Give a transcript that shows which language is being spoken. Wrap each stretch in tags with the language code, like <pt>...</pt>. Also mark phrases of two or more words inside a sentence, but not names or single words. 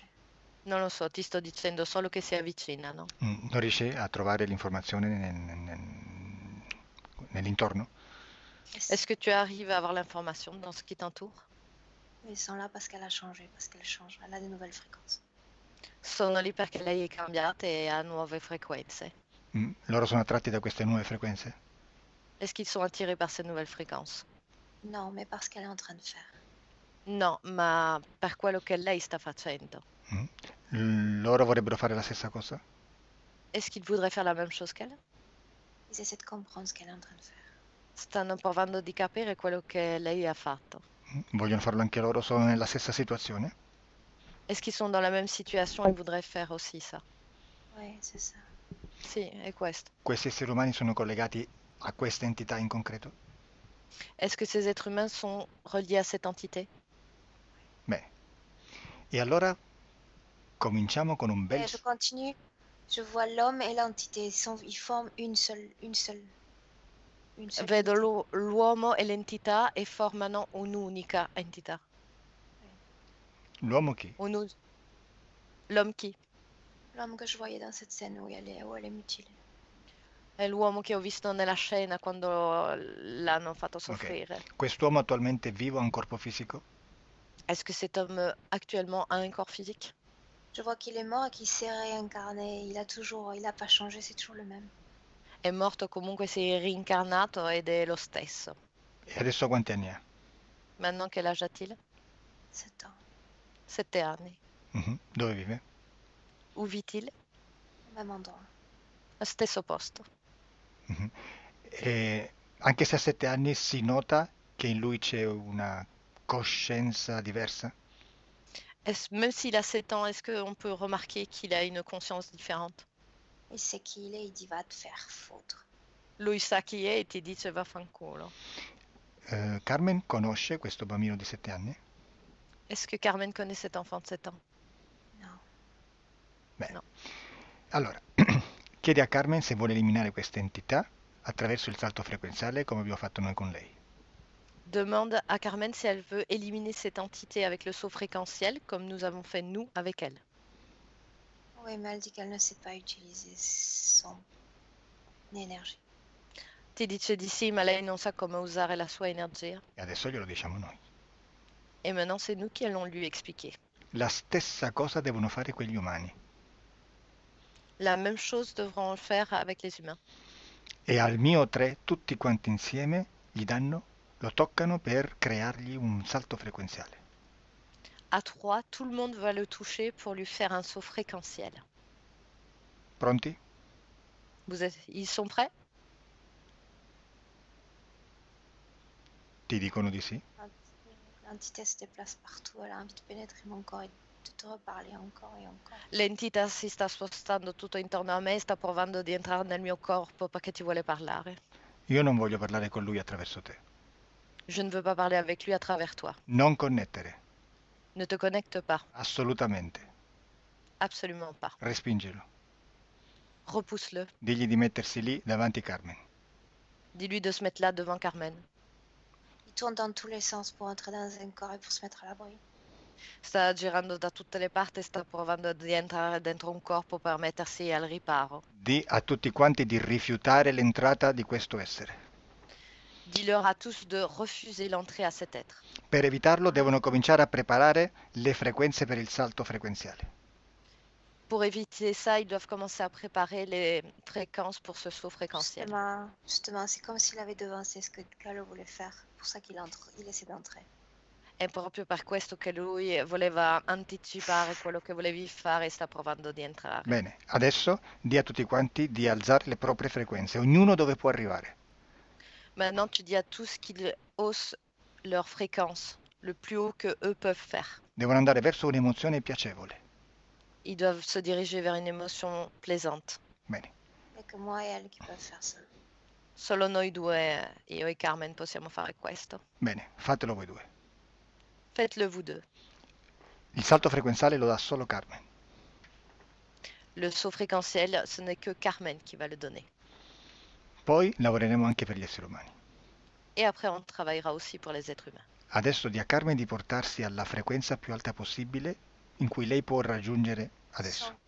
<it>Non lo so, ti sto dicendo solo che si avvicinano. Non riesci a trovare l'informazione nell'intorno?</it> <fr>Est-ce que tu arrives à avoir l'information dans ce qui t'entoure? Ils sont là parce qu'elle a changé, parce qu'elle change, elle a de nouvelles fréquences.</fr> <it>Sono lì perché lei è cambiata e ha nuove frequenze. Loro sono attratti da queste nuove frequenze?</it> <fr>Est-ce qu'ils sont attirés par ces nouvelles fréquences? Non, mais parce qu'elle est en train de faire.</fr> <it>No, ma per quello che lei sta facendo. Loro vorrebbero fare la stessa cosa?</it> <fr>Est-ce qu'ils voudraient faire la même chose qu'elle? Ils essaient de comprendre ce qu'elle est en train de faire.</fr> <it>Stanno provando di capire quello che lei ha fatto. Vogliono farlo anche loro? Sono nella stessa situazione?</it> <fr>Est-ce qu'ils sont dans la même situation et voudraient faire aussi ça? Oui, c'est ça.</fr> <it>Sì, è questo. Questi esseri umani sono collegati a questa entità in concreto?</it> <fr>Est-ce que ces êtres humains sont reliés à cette entité?</fr> <it>Bene. E allora cominciamo con un bel...</it> <fr>Et je continue. Je vois l'homme et l'entité. Ils forment une seule</fr> <it>Vedo</it> <fr>entité.</fr> <it>l'uomo e l'entità e formano un'unica entità. L'uomo chi?</it> <fr>L'homme chi? L'homme que je voyais dans cette scène où elle est mutilée.</fr> <it>È l'uomo che ho visto nella scena quando l'hanno fatto soffrire. Ok. Quest'uomo attualmente è vivo, ha un corpo fisico?</it> <fr>Est-ce que cet homme actuellement a un corps physique? Je vois qu'il est mort et qu'il s'est réincarné. Il a pas changé, c'est toujours le même.</fr> <it>È morto, comunque si è reincarnato ed è lo stesso. E adesso quanti anni ha?</it> <fr>Maintenant quel âge a-t-il? 7 ans.</fr> <it>7 anni. Dove vive?</it> <fr>Où vit-il? Au même endroit.</fr> <it>Allo stesso posto. E anche se a 7 anni si nota che in lui c'è una coscienza diversa?</it> <fr>Même s'il a 7 ans, est-ce qu'on peut remarquer qu'il a une conscience différente? Il sait qui il est, il dit va te faire foutre.</fr> <it>Lui sa chi è e ti dice vaffanculo. Carmen conosce questo bambino di 7 anni?</it> <fr>Est-ce que Carmen connaît cet enfant de 7 ans?</fr> <it>No. Bene. No. Allora, chiede a Carmen se vuole eliminare questa entità attraverso il salto frequenziale come abbiamo fatto noi con lei.</it> <fr>Demande à Carmen si elle veut éliminer cette entité avec le saut fréquentiel, comme nous avons fait nous avec elle. Oui, mais elle dit qu'elle ne sait pas utiliser son énergie.</fr> <it>Ti dice di sì, ma lei non sa come usare la sua energia. E adesso glielo diciamo noi.</it> <fr>Et maintenant, c'est nous qui allons lui expliquer.</fr> <it>La stessa cosa devono fare quegli umani.</it> <fr>La même chose devront faire avec les humains.</fr> <it>E al mio 3 tutti quanti insieme gli danno, lo toccano per creargli un salto frequenziale.</it> <fr>À 3, tout le monde va le toucher pour lui faire un saut fréquentiel.</fr> <it>Pronti?</it> <fr>Ils sont prêts?</fr> <it>Ti dicono di sì?</it> <fr>L'entité se déplace partout, elle a envie de pénétrer mon corps et de te reparler encore et encore.</fr> <it>L'entità si sta spostando tutto intorno a me e sta provando di entrare nel mio corpo perché ti vuole parlare. Io non voglio parlare con lui attraverso te.</it> <fr>Je ne veux pas parler avec lui à travers toi.</fr> <it>Non connettere.</it> <fr>Ne te connecte pas.</fr> <it>Assolutamente.</it> <fr>Absolument pas.</fr> <it>Respingelo.</it> <fr>Repousse-le.</fr> <it>Digli di mettersi lì davanti Carmen.</it> <fr>Dis-lui de se mettre là devant Carmen. Il tourne dans tous les sens pour entrer dans un corps et pour se mettre à l'abri.</fr> <it>Sta girando da tutte le parti e sta provando di entrare dentro un corpo per mettersi al riparo. Di a tutti quanti di rifiutare l'entrata di questo essere.</it> <fr>Dis-leur à tous de refuser l'entrée à cet être.</fr> <it>Per evitarlo devono cominciare a preparare le frequenze per il salto frequenziale.</it> <fr>Pour éviter ça, ils doivent commencer à préparer les fréquences pour ce saut fréquentiel. Justement, c'est comme s'il avait devancé ce que Calo voulait faire. Pour ça qu'il essaie d'entrer.</fr> <it>È proprio per questo che lui voleva anticipare quello che volevi fare e sta provando di entrare. Bene, adesso di a tutti quanti di alzare le proprie frequenze, ognuno dove può arrivare.</it> <fr>Maintenant, tu dis à tous qu'ils haussent leur fréquence le plus haut que eux peuvent faire.</fr> <it>Devono andare verso un'emozione piacevole.</it> <fr>Ils doivent se diriger vers une émotion plaisante.</fr> <it>Bene,</it> <fr>Il n'y a que moi et elle qui peuvent faire ça.</fr> <it>Solo noi due, io e Carmen, possiamo fare questo. bene, fatelo voi due.</it> <fr>Faites-le vous deux.</fr> <it>Il salto frequenziale lo dà solo Carmen.</it> <fr>Le saut fréquentiel, ce n'est que Carmen qui va le donner.</fr> <it>Poi lavoreremo anche per gli esseri umani.</it> <fr>Et après, on travaillera aussi pour les êtres humains.</fr> <it>Adesso di a Carmen di portarsi alla frequenza più alta possibile in cui lei può raggiungere adesso.</it>